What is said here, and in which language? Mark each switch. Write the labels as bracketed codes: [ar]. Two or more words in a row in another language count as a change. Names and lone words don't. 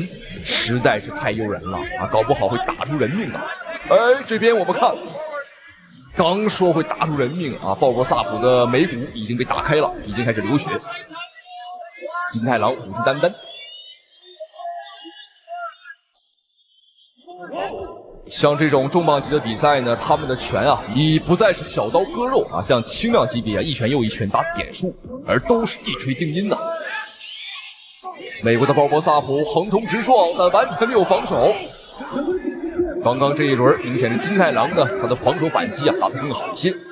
[zh] 實在是太誘人了啊，搞不好會打出人命啊！哎，這邊我們看，剛說會打出人命啊，鮑勃薩普的眉骨已經被打開了，已經開始流血。金太郎虎視眈眈，像这種重磅级的比赛呢，他们的拳啊，已不再是小刀割肉啊，像轻量级别啊，一拳又一拳打点数，而都是一锤定音呐。美国的鲍勃萨普横冲直撞，但完全没有防守。刚刚这一轮明显是金太郎的他的防守反击啊打得更好一些。